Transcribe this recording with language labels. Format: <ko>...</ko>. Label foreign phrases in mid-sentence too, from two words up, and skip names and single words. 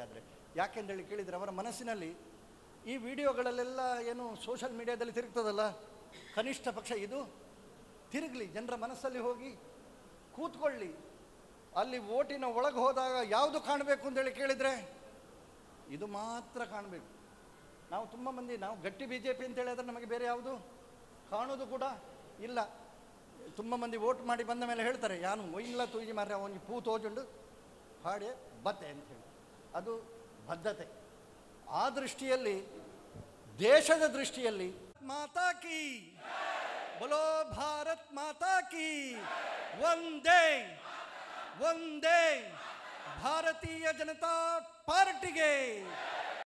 <kn>ಆದರೆ ಯಾಕೆಂದೇಳಿ ಕೇಳಿದರೆ ಅವರ ಮನಸ್ಸಿನಲ್ಲಿ ಈ ವಿಡಿಯೋಗಳಲ್ಲೆಲ್ಲ ಏನು</kn> <en>social media</en> <kn>ತಿರುಗ್ತದಲ್ಲ, ಕನಿಷ್ಠ ಪಕ್ಷ ಇದು ತಿರುಗಲಿ, ಜನರ ಮನಸ್ಸಲ್ಲಿ ಹೋಗಿ ಕೂತ್ಕೊಳ್ಳಿ. ಅಲ್ಲಿ ಓಟಿನ ಒಳಗೆ ಹೋದಾಗ ಯಾವುದು ಕಾಣಬೇಕು ಅಂತೇಳಿ ಕೇಳಿದರೆ ಇದು ಮಾತ್ರ ಕಾಣಬೇಕು. ನಾವು ತುಂಬ ಮಂದಿ ನಾವು ಗಟ್ಟಿ BJP ಅಂತೇಳಿ ಆದರೆ ನಮಗೆ ಬೇರೆ ಯಾವುದು ಕಾಣೋದು ಕೂಡ ಇಲ್ಲ. ತುಂಬ ಮಂದಿ ವೋಟ್ ಮಾಡಿ ಬಂದ ಮೇಲೆ ಹೇಳ್ತಾರೆ,</kn> <tcy>ಯಾನು ಒಯ್ಯಿಲ್ಲ ತೂಜಿ ಮಾರ್ರೆ ಅವನಿಗೆ ಪೂ ತೋಜುಂಡು ಹಾಡೆ ಬತ್ತೆ ಅಂಥೇಳಿ.</tcy> <kn>ಅದು ಬದ್ಧತೆ. ಆ ದೃಷ್ಟಿಯಲ್ಲಿ, ದೇಶದ ದೃಷ್ಟಿಯಲ್ಲಿ</kn> <hi>माता की बोलो, भारत माता की वंदे वंदे,</hi> <kn>ಭಾರತೀಯ ಜನತಾ ಪಾರ್ಟಿಗೆ</kn>